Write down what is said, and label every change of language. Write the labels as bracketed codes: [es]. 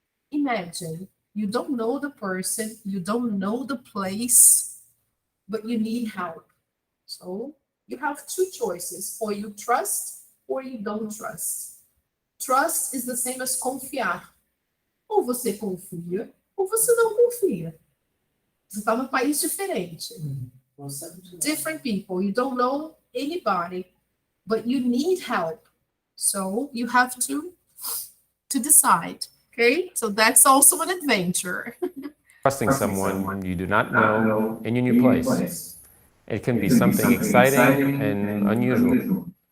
[en] Imagine you don't know the person, you don't know the place, but you need help. So you have 2 choices, or you trust or you don't trust. Trust is the same as confiar. [pt] Ou você confia, ou você não confia. Você está num país diferente. [en] Different people. You don't know anybody, but you need help. So you have to decide. Okay? So that's also an adventure. Trusting someone you do not know in your new place. It can be something exciting and unusual.